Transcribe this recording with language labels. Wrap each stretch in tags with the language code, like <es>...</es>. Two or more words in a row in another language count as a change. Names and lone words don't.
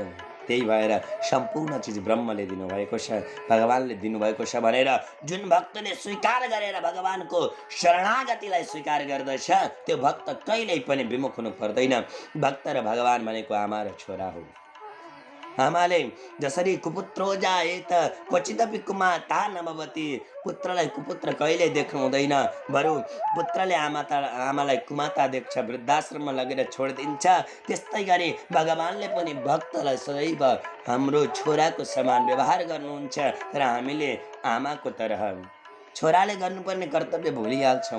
<ne>त्यही भएर सम्पूर्ण चिज ब्रह्मले दिनुभएको छ, भगवानले दिनुभएको छ भनेर जुन भक्तले स्वीकार गरेर भगवानको शरणागतिलाई स्वीकार गर्दछ त्यो भक्त कहिल्यै पनि विमुख हुनु पर्दैन। भक्त र भगवान भनेको आमा र छोरा हो। आमाले जसरी</ne> <sa>कुपुत्रो जाएत क्वचिदपि कुमाता नभवति,</sa> <ne>पुत्रलाई कुपुत्र कहिले देख्नु हुँदैन, बरु पुत्रले आमालाई कुमाता देख्छ, वृद्धाश्रममा लगेर छोडिदिन्छ। त्यस्तै गरी भगवानले पनि भक्तलाई सदैव हाम्रो छोराको समान व्यवहार गर्नुहुन्छ। तर हामीले आमाको तरह छोराले गर्नुपर्ने कर्तव्य भुलिहाल्छौँ।</ne>